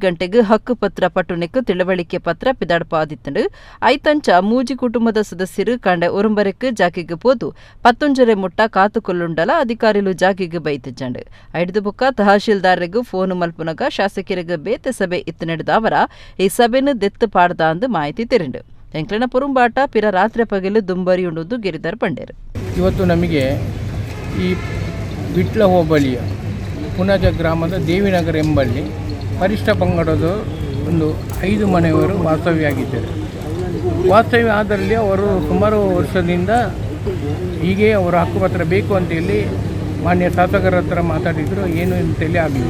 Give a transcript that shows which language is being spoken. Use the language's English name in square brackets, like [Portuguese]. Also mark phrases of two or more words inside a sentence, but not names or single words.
[Tulu] ಗಂಟೆಗೆ ಹಕ್ಕುಪತ್ರ ಪಟ್ಟುನೆಕ್ಕು ತಿಳುವಳಿಕೆ ಪತ್ರ ಪಿದಾಡ್ಪಾದಿತ್ತಂಡು ಐತಂಚ ಮೂಜಿ ಕುಟುಂಬದ ಸದಸ್ಯರು ಕಾಂಡೆ ಒರುಂಬರೆಕ್ಕು ಜಾಕಿಗೆ ಪೋದು 11 ಮುಟ್ಟ ಕಾತುಕೊಲ್ಲುಂಡಲ ಅಧಿಕಾರಿಲು ಜಾಕಿಗೆ ಬೈತಿಜ್ಜಂಡು ಐದು ಬುಕ್ಕ ತಹಶೀಲ್ದಾರ್ರಿಗೂ ಫೋನು ಮಲ್ಪುನಗ ಶಾಸಕರಿಗೆ ಬೇತೆ ಸಭೆ ಇತ್ತು ನಡೆದ ಅವರ ಈ ಸಭೆನು ದೆತ್ತು ಪಾಡ್ದ ಅಂದು ಮಾಹಿತಿ ತೆರಿಂಡು ಎಂಕ್ಲನ ಪುರುಂಬಾಟ ಪಿರ ರಾತ್ರಿ ಪಗಲು ದುಂಬರಿ ಉಣ್ಣುವುದು ಗಿರಿಧರ್ ಪಂಡೇರು [Kannada] ಇವತ್ತು ನಮಗೆ ಈ ವಿಟ್ಲ ಹೋಬಳಿಯ ಪುಣಜ ಗ್ರಾಮದ ದೇವಿನಗರ ಎಂಬಲ್ಲಿ ಪರಿಷ್ಠ ಪಂಗಡದ ಒಂದು 5 ಮನೆಯವರು ವಾಸ್ತವ್ಯಾಗಿದ್ದರು. ವಾಸ್ತವ್ಯ ಆದಲ್ಲಿ ಅವರು ಸುಮಾರು ವರ್ಷದಿಂದ ಹೀಗೆ ಅವರ ಹಕ್ಕುಪತ್ರ ಬೇಕು ಅಂತೇಳಿ ಮಾನ್ಯ ಶಾಸಕರ ಹತ್ರ ಮಾತಾಡಿದ್ರು, ಏನು ಅಂತೇಳಿ ಆಗಲಿಲ್ಲ.